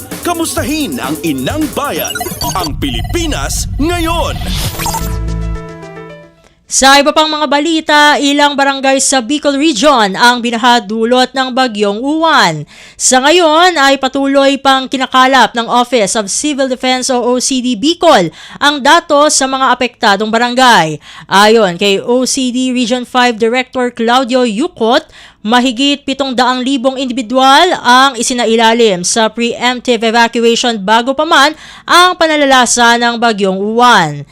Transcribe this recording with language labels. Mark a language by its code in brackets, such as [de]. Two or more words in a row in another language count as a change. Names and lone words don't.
[tl] Kamustahin ang inang bayan, ang Pilipinas ngayon. Sa iba pang mga balita, ilang barangay sa Bicol Region ang binahadulot ng Bagyong Uwan. Sa ngayon ay patuloy pang kinakalap ng Office of Civil Defense o OCD Bicol ang datos sa mga apektadong barangay. Ayon kay OCD Region 5 Director Claudio Yucot, mahigit 700,000 individual ang isinailalim sa [en] preemptive evacuation [tl] bago pa man ang panalasa ng Bagyong Uwan.